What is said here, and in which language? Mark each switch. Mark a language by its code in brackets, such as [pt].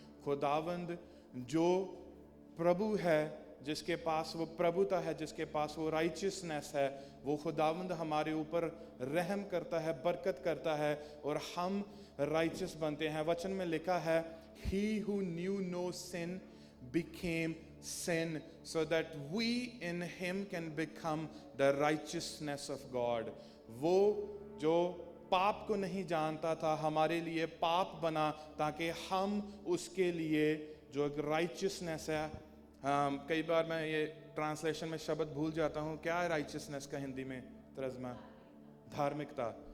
[hi] खुदावंद जो प्रभु है, जिसके पास वो प्रभुता है, जिसके पास वो राइचियसनेस है, वो खुदावंद हमारे ऊपर रहम करता है, बरकत करता है और हम राइचियस बनते हैं। वचन में लिखा है, [en] he who knew no sin became sin so that we in him can become the righteousness of God. [hi] वो जो पाप को नहीं जानता था हमारे लिए पाप बना ताकि हम उसके लिए जो राइचियसनेस है, कई बार मैं ये ट्रांसलेशन में शब्द भूल जाता हूँ, क्या है राइचियसनेस का हिंदी में तर्जमा? धार्मिकता।